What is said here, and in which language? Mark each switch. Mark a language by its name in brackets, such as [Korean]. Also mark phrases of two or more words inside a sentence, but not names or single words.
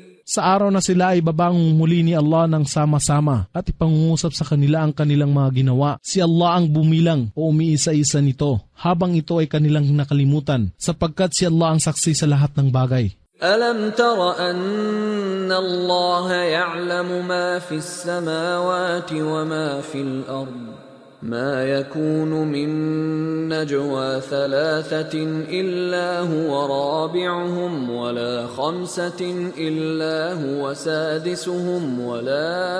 [Filipino] Sa araw na sila ay babangon muli ni Allah ng sama-sama at ipangungusap sa kanila ang kanilang mga ginawa. Si Allah ang bumilang o umiisa-isa nito habang ito ay kanilang nakalimutan sapagkat si Allah ang saksi sa lahat ng bagay. [Arabic] أَلَمْ تَرَ أَنَّ اللَّهَ يَعْلَمُ مَا فِي السَّمَاوَاتِ وَمَا فِي الْأَرْضِ ما يكون من نجوى ثلاثة إلا هو رابعهم ولا خمسة إلا هو سادسهم ولا